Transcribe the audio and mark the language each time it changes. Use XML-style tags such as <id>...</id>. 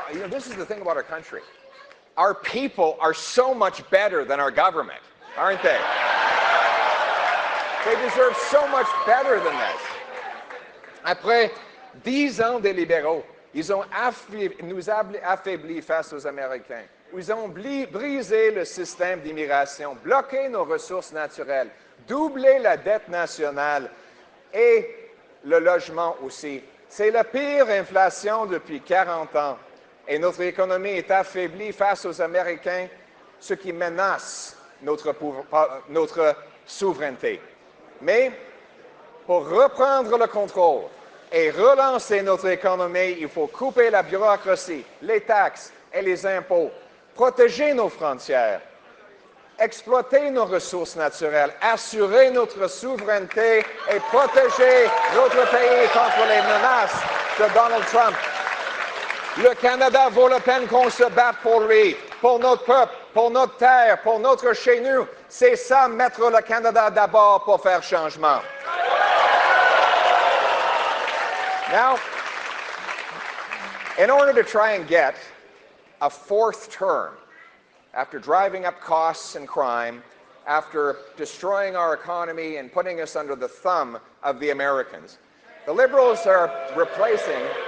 <en>This is the thing about our country. Our people are so much better than our government, aren't they? They deserve so much better than this.</en> <fr>Après 10 ans des libéraux, ils ont nous affaiblis face aux Américains. Ils ont brisé le système d'immigration, bloqué nos ressources naturelles, doublé la dette nationale et le logement aussi. C'est la pire inflation depuis 40 ans. Et notre économie est affaiblie face aux Américains, ce qui menace notre souveraineté. Mais pour reprendre le contrôle et relancer notre économie, il faut couper la bureaucratie, les taxes et les impôts, protéger nos frontières, exploiter nos ressources naturelles, assurer notre souveraineté et protéger notre pays contre les menaces de Donald Trump. Le Canada vaut la peine qu'on se batte pour lui, pour notre peuple, pour notre terre, pour notre chez nous. C'est ça, mettre le Canada d'abord pour faire changement.</fr> <en>Now, in order to try and get a 4th term, after driving up costs and crime, after destroying our economy and putting us under the thumb of the Americans, the Liberals are replacing.</en>